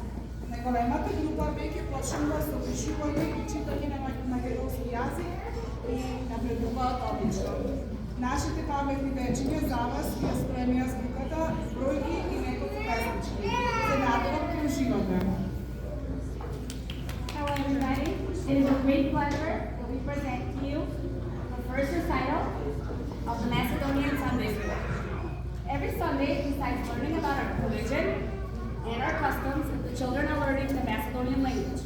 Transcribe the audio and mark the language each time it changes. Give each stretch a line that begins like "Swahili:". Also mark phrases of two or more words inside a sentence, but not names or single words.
Macedonian: Најголемата група веќе почнува со пишување и читање на македонски јазик и напредуваат одлично. Нашите паметни дечиња за вас ја спремија азбуката, бројки и неколку песнички. Се надевам да уживате.
English: Hello everybody, it is a great pleasure that we present to you the first recital of the Macedonian Sunday School. Every Sunday, besides learning about our religion and our customs, the children are learning the Macedonian language.